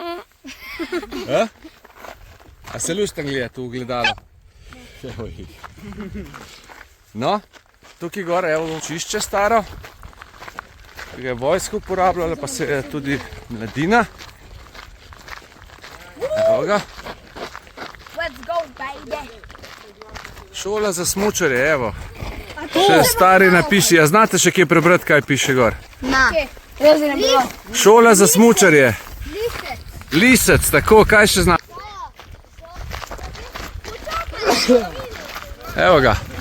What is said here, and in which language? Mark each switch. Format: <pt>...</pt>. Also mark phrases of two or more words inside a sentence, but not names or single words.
<sl>A se luštam gledati v ogledalo? No, tukaj gor je očišče staro, ki ga je vojska uporabljala, pa se je tudi mladina. Evo ga.</sl> <en>Let's go, baby.</en> <sl>Šola za smučarje, evo. Še stari napiši, a znate še kje prebrati, kaj piše gor? Šola za smučarje. Lisec, tako, kaj še zna? Evo ga.</sl>